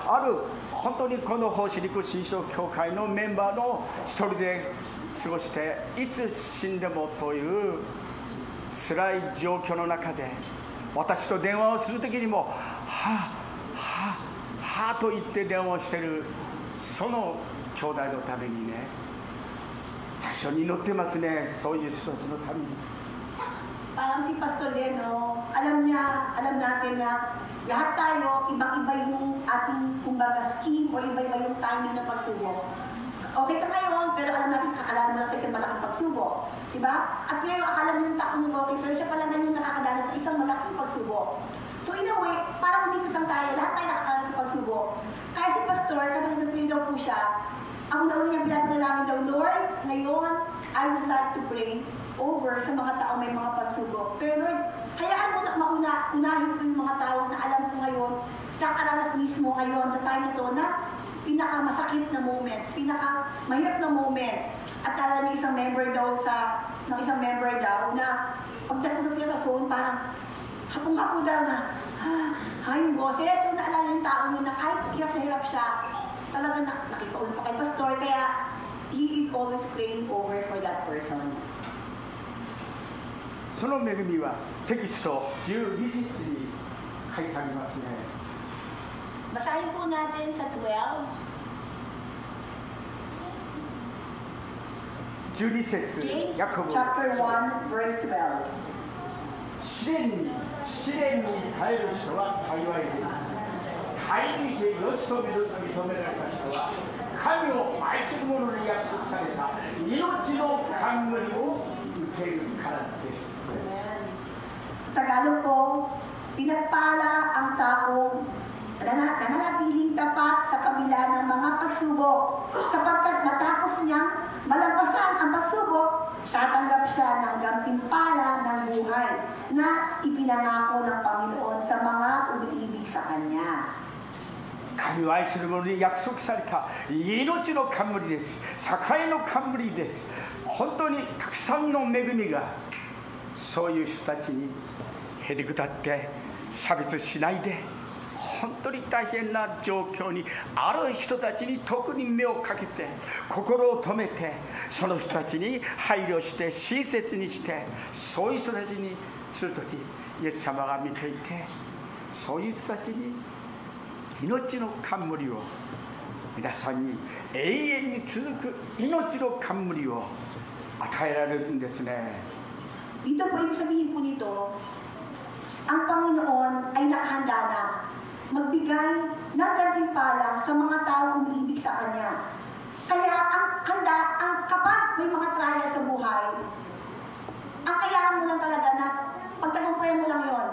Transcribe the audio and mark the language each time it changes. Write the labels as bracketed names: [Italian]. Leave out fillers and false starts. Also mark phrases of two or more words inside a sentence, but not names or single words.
[Japanese] ある本当にこの奉仕陸新章教会のメンバーの一人で過ごして、いつ死んでもという辛い状況の中で、私と電話をするときにもはぁと言って電話をしているその兄弟のためにね、最初に祈ってますね、そういう人たちのために。 [Filipino] Parang si Pastor Leno, alam natin na lahat tayo, ibang-iba yung ating kumbaga scheme o iba-iba yung timing ng pagsubok. Okay ka ngayon, pero alam natin kakalaman mo lang sa isang malaking pagsubok. Diba? At ngayon, akala mo yung tao yung okay, pero siya pala ngayon nakakadanas sa isang malaking pagsubok. [English] So in a way, [Filipino] parang umikot lang tayo, lahat tayo nakakalaman sa pagsubok. Kaya si Pastor, kapag nag-pray daw po siya, ang una-una niya pinapanalangin daw, Lord, ngayon, [English] I would like to pray over [Filipino] sa mga tao may mga pagsubok. Pero Lord, hayaan mo na unahin ko yung mga tao na alam ko ngayon, nakakaranas mismo ngayon sa time na to na pinakamasakit na moment, pinakamahirap na moment. At alam ng isang member daw na pagdating siya sa phone, parang hapong-hapo daw na, yung boses. So naalala yung tao niya na kahit hirap na hirap siya, talagang nakipausap pa kay Pastor, kaya [English] he is always praying over for that person. [Japanese] その恵みはテキスト12節に書いてありますね。 [Filipino] Basahin po natin sa [Japanese] 12 節 James ヤコブ [English] chapter 1 verse 12. [Japanese] 試練に耐える人は幸いです。耐え抜いてよしと認められた人は、神を愛する者に約束された命の冠を受けるからです。 [Filipino] Sa Tagalog po, pinagpala ang taong nananatiling tapat sa kabila ng mga pagsubok, sapagkat matapos niyang malampasan ang pagsubok, tatanggap siya ng gantimpala ng buhay na ipinangako ng Panginoon sa mga umiibig sa Kanya. [Japanese] 神を愛する者に約束された命の冠です。栄の冠です。本当にたくさんの恵みがそういう人たちにへりくだって差別しないで、本当に大変な状況にある人たちに特に目をかけて、心を止めて、その人たちに配慮して親切にして、そういう人たちにするとき、イエス様が見ていて、そういう人たちに命の冠を、皆さんに永遠に続く命の冠を与えられるんですね。 [Filipino] Dito po, ibig sabihin po nito, ang Panginoon ay nakahanda na magbigay ng gantimpala sa mga taong umiibig sa Kanya. Kaya kapag may mga trial sa buhay, ang kailangan mo lang talaga na pagtagumpayan mo lang yon.